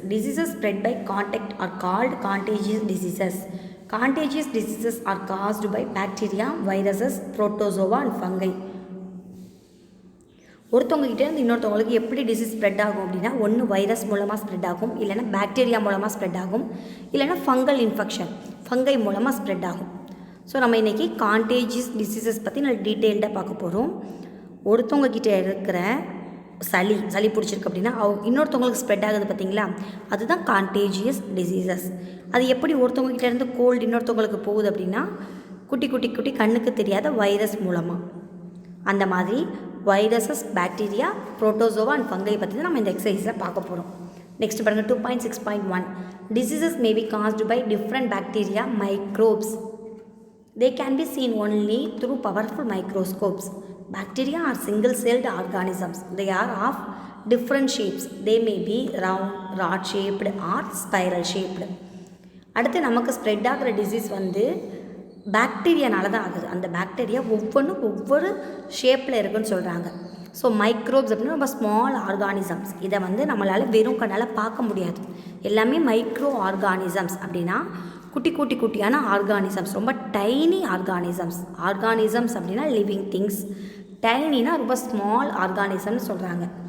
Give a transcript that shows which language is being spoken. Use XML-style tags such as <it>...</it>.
<en>Diseases spread by contact are called contagious diseases. Contagious diseases are caused by bacteria, viruses, protozoa and fungi.</en> <ta>ஒருத்தவங்க கிட்டே இருந்து இன்னொருத்தவங்களுக்கு எப்படி disease spread ஆகும் அப்படின்னா, ஒன்று வைரஸ் மூலமாக ஸ்ப்ரெட் ஆகும், இல்லைனா பாக்டீரியா மூலமாக ஸ்ப்ரெட் ஆகும், இல்லைனா</ta> <en>fungal infection</en> <ta>ஃபங்கை மூலமாக ஸ்ப்ரெட் ஆகும். ஸோ நம்ம இன்றைக்கி கான்டேஜியஸ் டிசீசஸ் பற்றி நல்ல டீட்டெயில்டாக பார்க்க போகிறோம். ஒருத்தவங்க கிட்டே இருக்கிற சளி பிடிச்சிருக்கு அப்படின்னா இன்னொருத்தவங்களுக்கு ஸ்ப்ரெட் ஆகுது பார்த்தீங்களா, அதுதான் கான்டேஜியஸ் டிசீசஸ். அது எப்படி ஒருத்தவங்ககிட்ட இருந்து கோல்டு இன்னொருத்தவங்களுக்கு போகுது அப்படின்னா, குட்டி கண்ணுக்கு தெரியாத வைரஸ் மூலமாக. அந்த மாதிரி viruses, bacteria, protozoa and fungi பற்றி தான் நம்ம இந்த எக்ஸசைஸில் பார்க்க போகிறோம்.</ta> <en>next</en> <ta>பாருங்கள்</ta> <en>2.6.1 Diseases may be caused by different bacteria, microbes. They can be seen only through powerful microscopes. Bacteria are single-celled organisms. They are of different shapes. They may be round, rod-shaped or spiral-shaped.</en> <ta>அடுத்து நமக்கு spread ஆகிற disease வந்து பாக்டீரியானால தான் ஆகுது. அந்த bacteria ஒவ்வொரு ஷேப்பில் இருக்குன்னு சொல்கிறாங்க. ஸோ மைக்ரோப்ஸ் அப்படின்னா ரொம்ப</ta> <en>Small organisms.</en> <ta>இதை வந்து நம்மளால் வெறும் கண்ணால் பார்க்க முடியாது. எல்லாமே மைக்ரோ ஆர்கானிசம்ஸ் அப்படின்னா குட்டியான ஆர்கானிசம்ஸ், ரொம்ப</ta> <en>tiny organisms</en> <ta>அப்படின்னா</ta> <en>living things,</en> <ta>டைனினா ரொம்ப ஸ்மால் ஆர்கானிசம்னு சொல்கிறாங்க.</ta>